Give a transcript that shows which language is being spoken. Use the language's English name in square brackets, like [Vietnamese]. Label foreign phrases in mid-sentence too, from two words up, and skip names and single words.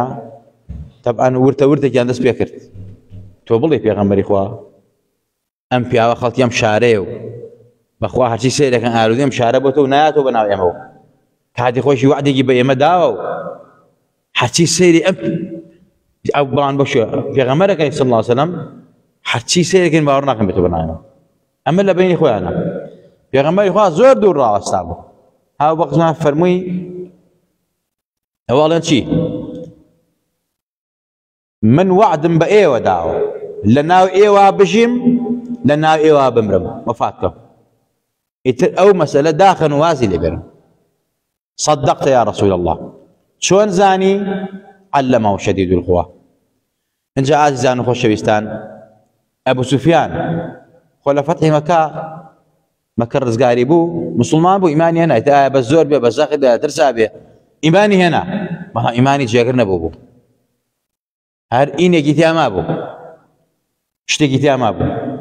[Central Kurdish] تەبعاً ورتەورتێکیان دەست پێ کرد تۆ بڵێ پێغەمبەری خوا ئەم پیاوە خەڵکی ئەم شارەیە و بەخوا هەرچی سەیرەکەن ئالوودەی ئەم شارە بۆ تۆ و نایاتەوە بەناو ئێمەوە کاتی خۆشی وعدێکی بە ئێمە داوە و هەرچی سەیری ئەم ئەو بڵان بەشە پێغەمبەرەکەی [Arabic] صلی الله علیه وسلم [Central Kurdish] هەرچی سەیرەکەن باوەڕ ناکەن بێتەوە بەناوێمە ئەمە لە بینی خۆیانە پێغەمبەری خوا زۆر دوور ڕاوەستا بوو هاو بەقزمان فەرمووی ئەوەڵێن چی من وعدم بە ئێوە داوە لە ناو ئێوە بژیم لە ناو ئێوە بمرم وەفات بکەم ئیتر ئەو مەسەلە داخن و وازی لێبێرم [Arabic] صدقت يا رسول الله [Central Kurdish] چۆن زانی [Arabic] علمه شديد القوى [Central Kurdish] اینجا عزیزان و خۆشەویستان ئەبوو سوفیان خۆ لە فەتحی مەکە ڕزگاری بوو مسلمان بوو ئیمانی هێنا ئیتر ئایا بە زۆر بێ بە زەخت بێ ترسا بێ ئیمانی هێنا بەڵام ئیمانی جێگر نەبوو بوو هەر ئینێکی تیا مابوو شتێکی تیا مابوو